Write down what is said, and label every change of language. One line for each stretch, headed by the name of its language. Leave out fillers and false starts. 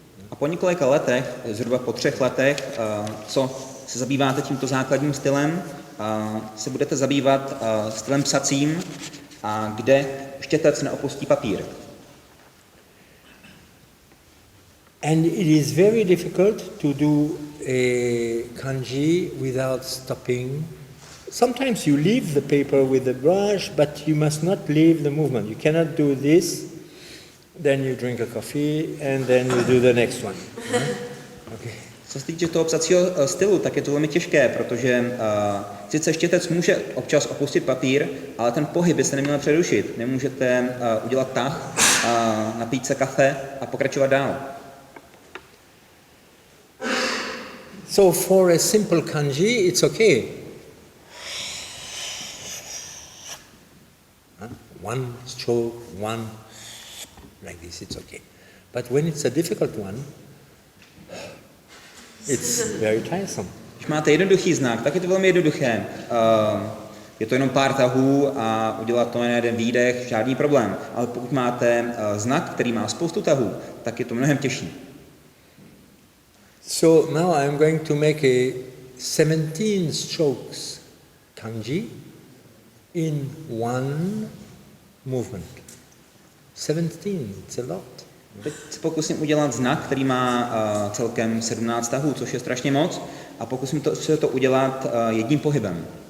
Czech: A po několika letech, zhruba po 3 letech, co se zabýváte tímto základním stylem, se budete zabývat stylem psacím, kde štětec neopustí papír.
English: And it is very difficult to do a kanji without stopping. Sometimes you leave the paper with the brush, but you must not leave the movement. You cannot do this, then you drink a coffee, and then you do the next one. Okay.
Czech: Co se týče toho psacího stylu, tak je to velmi těžké, protože sice štětec může občas opustit papír, ale ten pohyb byste neměl přerušit. Nemůžete udělat tah, napít se kafe a pokračovat dál.
English: So for a simple kanji, it's okay. One stroke, one, like this, it's okay. But when it's a difficult one, it's very tiresome.
Czech: Když máte jednoduchý znak, tak je to velmi jednoduché. Je to jenom pár tahů a udělat to na jeden výdech, žádný problém. Ale pokud máte znak, který má spoustu tahů, tak je to mnohem těžší.
English: So now I'm going to make a 17 strokes kanji in one movement. 17, it's a lot.
Czech: Teď se pokusím udělat znak, který má celkem 17 tahů, což je strašně moc, a pokusím se to udělat jedním pohybem.